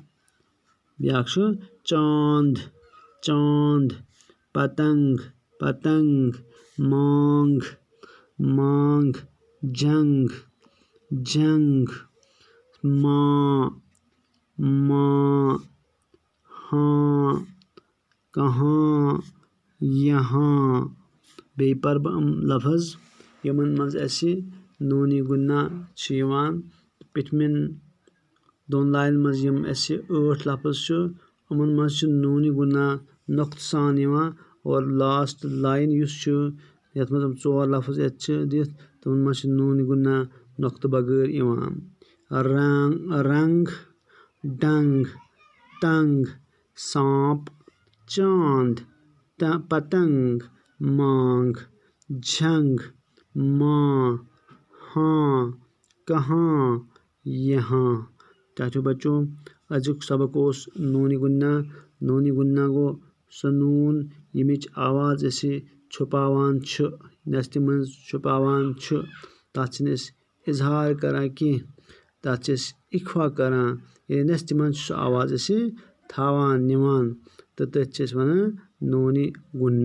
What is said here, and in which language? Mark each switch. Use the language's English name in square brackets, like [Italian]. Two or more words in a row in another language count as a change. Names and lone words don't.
[Urdu] ब्याक चांद पतंग मांग जंग माँ हाँ कहाँ यहाँ। [Kashmiri] बे पर लफ्ज़ यमन मज नूनी गुन्ना पिछमिन दोन लाइन मज 8 लफ्ज़ उमन मज नूनी गुन्ना नुक्त सान और [English] last line [Kashmiri] यथ मज 4 लफ्ज़ दिथ तमन मज नूनी गुन्ना नुक्त बगैर [Urdu] रंग डंग टंग सांप चांद पतंग मांग झंग माँ हाँ कहाँ यहाँ। [Kashmiri] टाठो बच्चों अजुक सबक नूनी गुन्ना गो सह नून यमिच आवाज़ छुपावान नस्ति मज छुपावान तथ इजहार करान कि तथ इख्फा करान ये नस्ति मज आवाज़ थावान निवान तो तथ वनान नूनी गुन्ना।